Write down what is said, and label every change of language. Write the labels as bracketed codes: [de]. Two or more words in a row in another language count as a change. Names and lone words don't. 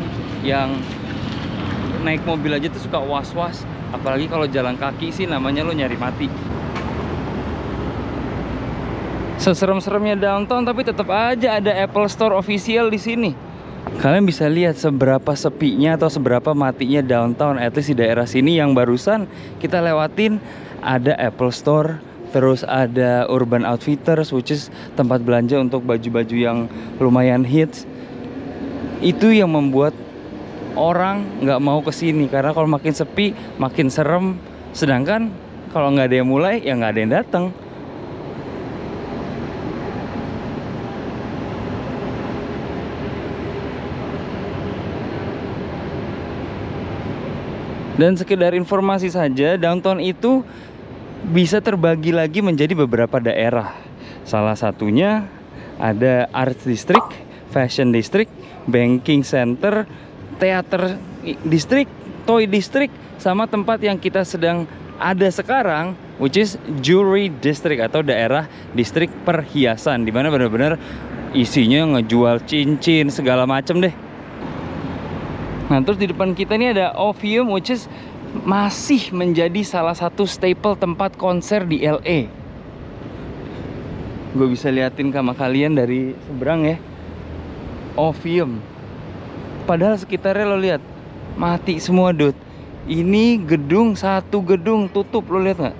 [id] Yang naik mobil aja tuh suka was-was, apalagi kalau jalan kaki sih namanya lo nyari mati. Seserem-seremnya downtown, tapi tetap aja ada Apple Store official di sini. Kalian bisa lihat seberapa sepinya atau seberapa matinya downtown, [en] at least [id] di daerah sini yang barusan kita lewatin. Ada Apple Store, terus ada Urban Outfitters, [en] which is [id] tempat belanja untuk baju-baju yang lumayan hits. Itu yang membuat orang nggak mau kesini, karena kalau makin sepi, makin serem, Sedangkan kalau nggak ada yang mulai, ya nggak ada yang datang. Dan sekedar informasi saja, downtown itu bisa terbagi lagi menjadi beberapa daerah. Salah satunya ada Arts District, Fashion District, Banking Center, Theater District, Toy District, sama tempat yang kita sedang ada sekarang, [en] which is [id] Jewelry District atau daerah distrik perhiasan, dimana benar-benar isinya ngejual cincin segala macem deh. Nah, terus di depan kita ini ada Orpheum, [en] which is [id] masih menjadi salah satu staple tempat konser di LA. Gue bisa liatin sama kalian dari seberang ya, Orpheum. Padahal sekitarnya lo lihat mati semua, dude. Ini gedung, satu gedung tutup, lo lihat nggak?